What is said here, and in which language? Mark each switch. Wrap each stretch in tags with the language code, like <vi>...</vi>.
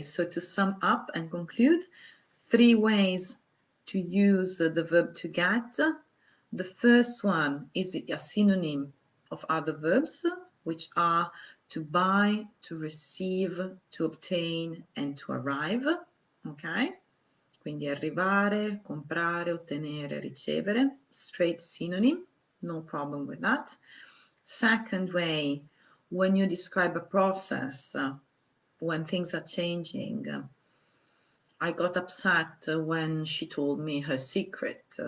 <en>So to sum up and conclude, 3 ways to use the verb to get. The first one is a synonym of other verbs, which are to buy, to receive, to obtain, and to arrive. Ok?</en> <it>Quindi arrivare, comprare, ottenere, ricevere.</it> <en>Straight synonym, no problem with that. Second way, when you describe a process, when things are changing. I got upset when she told me her secret.</en>